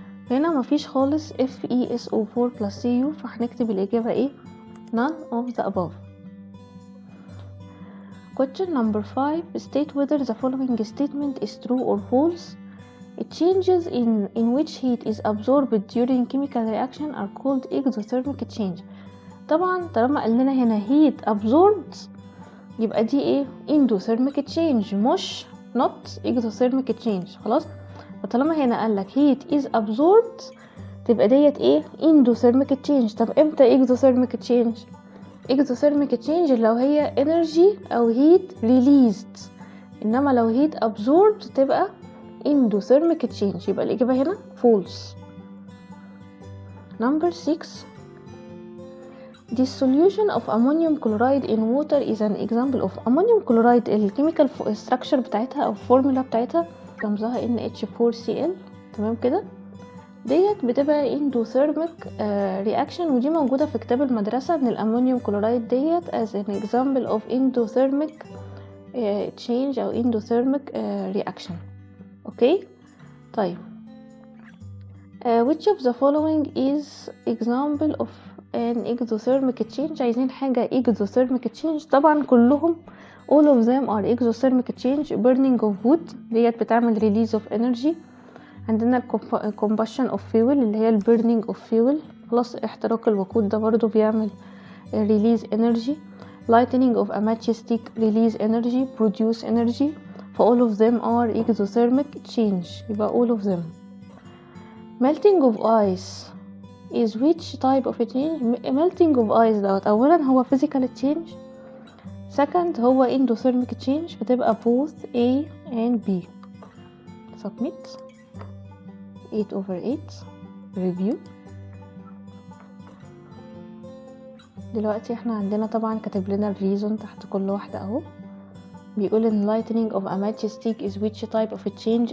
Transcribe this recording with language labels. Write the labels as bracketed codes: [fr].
[ar] هنا مفيش خالص FeSO4 plus Cu، فهنكتب الإجابة ايه؟ [en] none of the above. Question number 5. State whether the following statement is true or false. Changes in which heat is absorbed during chemical reaction are called exothermic change. [ar] طبعا طالما قلنا هنا [en] heat absorbed [ar] يبقى دي ايه؟ endothermic change مش [en] not exothermic change. [ar] خلاص فطالما هنا قالك [en] heat is absorbed [ar] تبقى ديت ايه؟ endothermic change. طب امتى exothermic change؟ [en] exothermic change لو هي energy او heat released، [ar] انما لو [en] heat absorbed تبقى endothermic change. [ar] يبقى الإجابة هنا false. [en] Number 6. Dissolution of ammonium chloride in water is an example of. ammonium chloride [ar] الكيميكال structure بتاعتها او formula بتاعتها رمزها NH4Cl. تمام كده؟ ديت بتبقى endothermic reaction، ودي موجودة في كتاب المدرسة ان الامونيوم كلورايد ديت [en] as an example of endothermic change او endothermic reaction. [ar] اوكي طيب [en] which of the following is example of an exothermic change؟ [ar] عايزين حاجة [en] exothermic change. طبعا كلهم all of them are exothermic change. burning of wood ديت بتعمل release of energy. عندنا combustion of fuel [ar] اللي هي [en] burning of fuel plus [ar] احتراق الوقود ده برضو بيعمل [en] release energy. lightening of a matchstick release energy produce energy. all of them are exothermic change. يبقى all of them. melting of ice is which type of a change؟ melting of ice [ar] دوت اولا هو [en] physical change، second هو endothermic change، [ar] فتبقى [en] both A and B. submit 8/8 review. [ar] دلوقتي احنا عندنا طبعا كاتب لنا الريزون تحت كل واحدة اهو. بيقول ان [en] lightening of a matchstick is which type of a change.